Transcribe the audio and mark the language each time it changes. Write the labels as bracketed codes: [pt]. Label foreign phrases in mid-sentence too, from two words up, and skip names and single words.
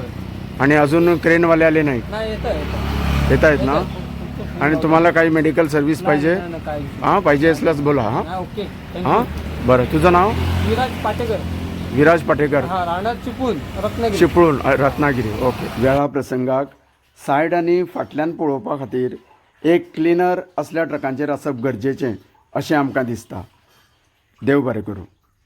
[mr] आणि अजून क्रेनवाले आले नाही? नाही येतं येत आहेत ना? आणि तुम्हाला काही मेडिकल सर्व्हिस पाहिजे? काय हां पाहिजे असल्यास बोला। हां ओके हां बरं तुझं नाव? विराज पाटेकर। विराज पाटेकर, हां राहणार चिपळूण रत्नागिरी। चिपळूण रत्नागिरी। ओके। [kok] वेळा प्रसंगाक सायड आनी फाटल्यान पळोवपा खातीर एक क्लिनर असल्या ट्रकांचेर आसप गरजेचें अशें आमकां दिसता। देव बरें करूं।